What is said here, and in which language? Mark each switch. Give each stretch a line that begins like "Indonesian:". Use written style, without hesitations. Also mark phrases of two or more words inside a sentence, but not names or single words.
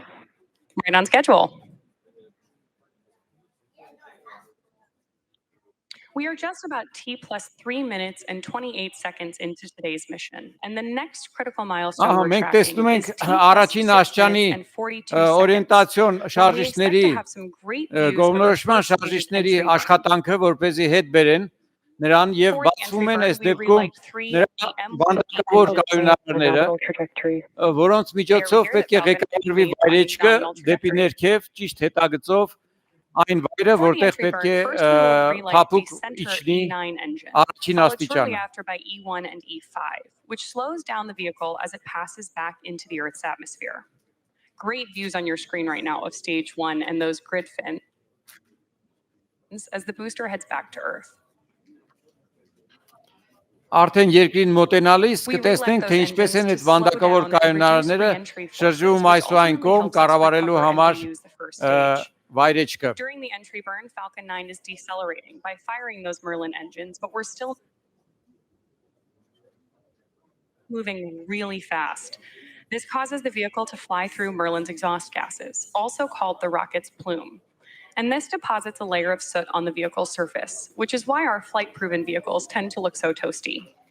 English: Right on schedule. We are just about T plus 3 minutes and 28 seconds into today's mission. And the next critical milestone we're tracking is T plus 6 minutes and 42 seconds.
Armenian: Օրենտացիոն շարժիչների գովնորոշման շարժիչների աշխատանքը որպեսզի հետ բերեն նրան եւ բացվում են այս դեպքում նրա բանդակավոր կայունարները որոնց միջոցով պետք է ղեկավարվի վայրեջքը դեպի ներքև ճիշտ հետագծով այն վայրը որտեղ պետք է փափուկ իջնի առաջին աստիճանը
English: after by E1 and E5, which slows down the vehicle as it passes back into the Earth's atmosphere. Great views on your screen right now of stage 1 and those grid fins as the booster heads back to Earth.
Armenian: Արդեն երկրին մոտենալիս կտեսնենք թե ինչպես են այդ վանդակավոր կայունարները շրջում այս ու այն կողմ կառավարելու համար վայրեջքը.
English: During the entry burn, Falcon 9 is decelerating by firing those Merlin engines, but we're still moving really fast. This causes the vehicle to fly through Merlin's exhaust gases, also called the rocket's plume. And this deposits a layer of soot on the vehicle's surface, which is why our flight-proven vehicles tend to look so toasty.